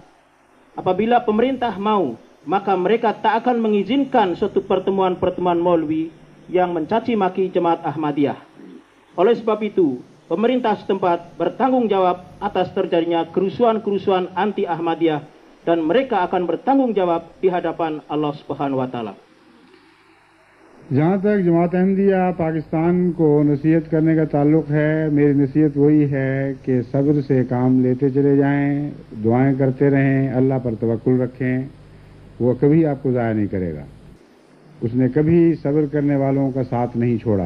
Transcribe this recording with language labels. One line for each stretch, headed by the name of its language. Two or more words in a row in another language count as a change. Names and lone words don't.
Indonesian: Apabila pemerintah mau, maka mereka tak akan mengizinkan suatu pertemuan-pertemuan maulwi yang mencaci maki jemaat Ahmadiyah. Oleh sebab itu, pemerintah setempat bertanggung jawab atas terjadinya kerusuhan-kerusuhan anti Ahmadiyah, dan mereka akan bertanggung jawab di hadapan Allah
Arabic: سبحانه وتعالى.
Urdu: جہاں تک جماعت احمدیہ پاکستان کو نصیحت کرنے کا تعلق ہے، میری نصیحت وہی ہے کہ صبر سے کام لیتے چلے جائیں، دعائیں کرتے رہیں، اللہ پر توکل رکھیں. وہ کبھی آپ کو ضائع نہیں کرے گا. اس نے کبھی صبر کرنے والوں کا ساتھ نہیں چھوڑا.